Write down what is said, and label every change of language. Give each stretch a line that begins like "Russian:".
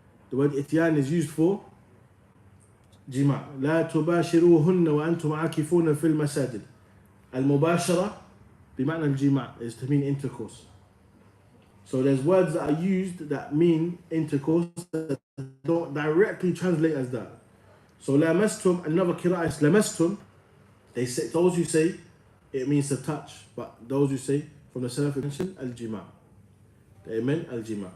English: The word ityan is used for jima'.
Arabic: لا تباشروهن وأنتم عاكفون في المساجد.
English: Al-mubashara
Arabic: بمعنى الجماع
English: is to mean intercourse. So there's words that are used that mean intercourse that don't directly translate as that. So lamastum, another qira'ah is lamastum. They say, those who say it means to touch, but those who say from the Salaf mention al-jima'. They meant al-jima'.